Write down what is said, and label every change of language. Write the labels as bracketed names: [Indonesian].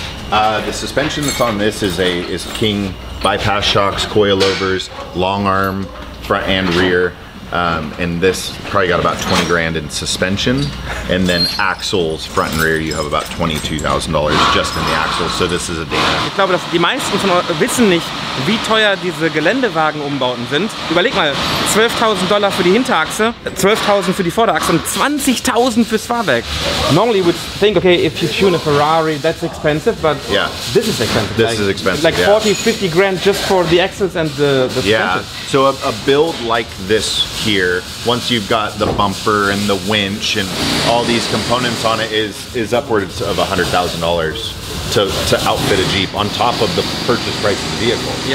[English] The suspension that's on this is King bypass shocks, coilovers, long arm, front and rear. And this probably got about 20 grand in suspension, and then axles front and rear you have about $22,000 just in the axles. So this is a Dana. [German] Ich glaube, dass die meisten von euch wissen nicht, wie teuer diese Geländewagen-Umbauten sind. Überleg mal, $12.000 für die Hinterachse, 12.000 für die Vorderachse und 20.000 fürs Fahrwerk. [English] Normally you would think, okay, if you tune a Ferrari, that's expensive, but this is expensive. This is expensive. Like 40, 50 grand just for the axles and the suspension. So a build like this here, once you've got the bumper and the winch and all these components on it, is upwards of $100,000 to outfit a Jeep on top of the purchase price of the vehicle.